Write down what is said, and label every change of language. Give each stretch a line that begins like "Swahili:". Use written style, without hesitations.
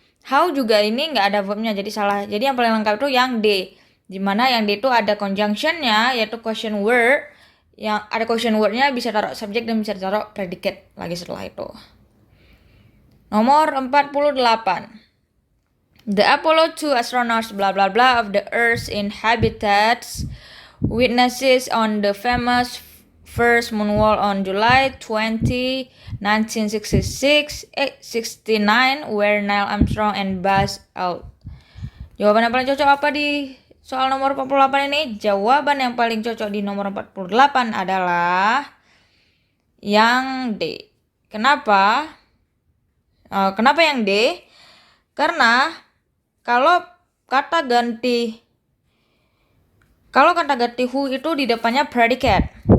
Indonesian: How juga ini nggak ada verbnya, jadi salah. Jadi yang paling lengkap itu yang D, dimana yang D itu ada conjunctionnya, yaitu question word. Yang ada question wordnya bisa taruh subject dan bisa taruh predicate lagi setelah itu. Nomor 48.
English: The Apollo 2 astronauts blah blah blah of the Earth's inhabitants witnesses on the famous first moonwalk on July 20, 1969, where Neil Armstrong and Buzz Aldrin.
Indonesian: Jawaban yang paling cocok apa di soal nomor 48 ini? Jawaban yang paling cocok di nomor 48 adalah yang D. Kenapa? Kenapa yang D? Karena kalau kata ganti who itu di depannya predicate.